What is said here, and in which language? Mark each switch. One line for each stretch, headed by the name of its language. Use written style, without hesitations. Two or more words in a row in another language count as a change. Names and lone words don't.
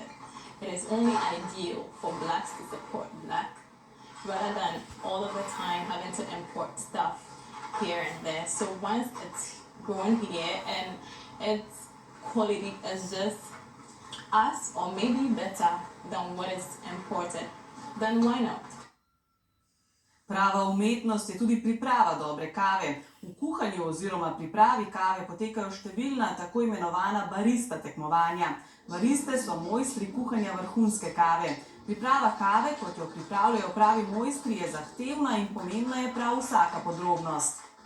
English: It is only ideal for blacks to support black rather than all of the time having to import stuff here and there. So once it's grown here and its quality is just as or maybe better than what is imported, then why not?
Slovenian: Prava umetnost je tudi priprava dobre kave. V kuhanju oziroma pripravi kave potekajo številna tako imenovana barista tekmovanja. Bariste so mojstri kuhanja vrhunske kave. Priprava kave, kot jo pripravljajo pravi mojstri, je zahtevna in pomembna je prav vsaka podrobnost.